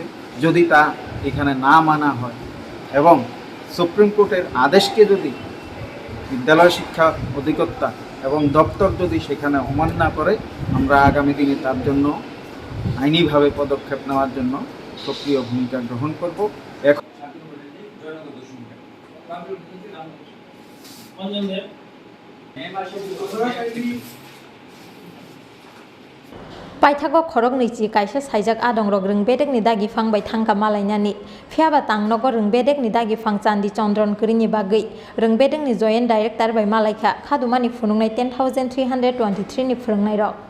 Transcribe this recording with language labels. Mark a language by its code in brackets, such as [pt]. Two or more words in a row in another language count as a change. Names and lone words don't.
[bn] যদি তা এখানে না মানা হয় এবং সুপ্রিম কোর্টের আদেশকে যদি বিদ্যালয় শিক্ষা অধিকর্তা এবং দপ্তর যদি সেখানে অমান্য করে আমরা আগামী দিনে তার জন্য আইনিভাবে পদক্ষেপ নেওয়ার জন্য সক্রিয় ভূমিকা গ্রহণ করব। এখন [trp] Paithago khorok nichi kaisa saijak adong rok rwng bedekni dagi phangbai thangka malainani phiaba Tangnok rwng bedekni dagi phang chandi chondron krini bagui rwng bedekni [en] joint director [trp] bai malaikha Khadumani Phunukha 10,323 ni Phrwngnairok